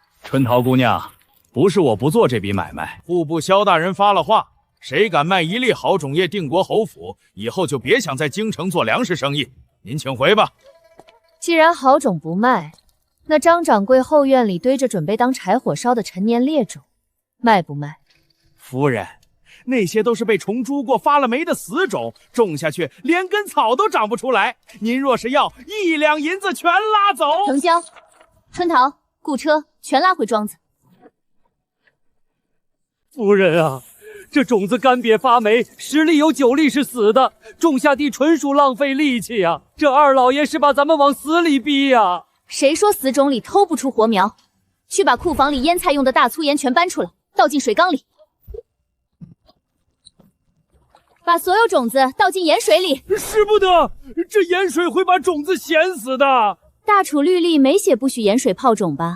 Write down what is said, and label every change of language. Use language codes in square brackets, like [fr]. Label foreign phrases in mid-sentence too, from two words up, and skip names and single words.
[zh] 春桃姑娘，不是我不做這筆買賣，户部萧大人發了話，誰敢賣一粒好種葉定國侯府，以後就別想在京城做糧食生意。您請回吧。既然好種不賣，那张掌櫃後院裡堆着準備當柴火燒的陳年劣種，賣不賣？夫人，那些都是被虫蛀过、发了霉的死种，种下去连根草都长不出来。您若是要，1两银子全拉走。成交。春桃，雇车，全拉回庄子。夫人啊，这种子干瘪发霉，10粒有9粒是死的，种下地纯属浪费力气呀！这二老爷是把咱们往死里逼呀！誰說死種裡偷不出活苗？去把庫房裡醃菜用的大粗鹽全搬出來，倒進水缸裡。把所有種子倒進鹽水裡。使不得，這鹽水會把種子鹹死的。大楚律例沒寫不許鹽水泡種吧？